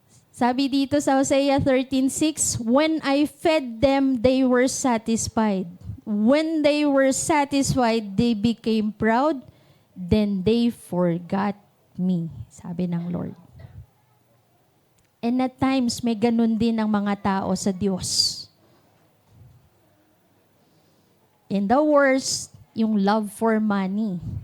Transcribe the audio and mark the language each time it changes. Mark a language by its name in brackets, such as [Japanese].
[Filipino] Sabi dito sa [English] Hosea 13:6, when I fed them, they were satisfied. When they were satisfied, they became proud. Then they forgot me, [Filipino] sabi ng Lord. [English] And at times, [Filipino] may ganun din ang mga tao sa Diyos. [English] In the worst, yung love for money.